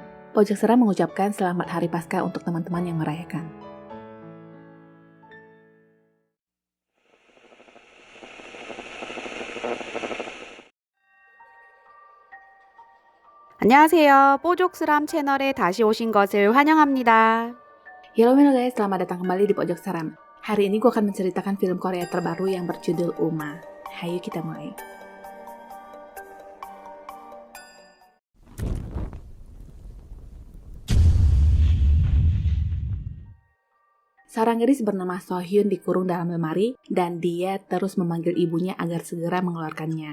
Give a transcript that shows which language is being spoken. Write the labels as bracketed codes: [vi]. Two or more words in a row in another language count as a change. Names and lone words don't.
[id] Pojok Seram mengucapkan selamat Hari Paskah untuk teman-teman yang merayakan. [ko] 안녕하세요. 뽀족스람 채널에 다시 오신 것을 환영합니다. [id] Halo guys, selamat datang kembali di Pojok Seram. Hari ini gue akan menceritakan film Korea terbaru yang berjudul Uma. Hayu kita mulai. Seorang gadis bernama So Hyun dikurung dalam lemari dan dia terus memanggil ibunya agar segera mengeluarkannya.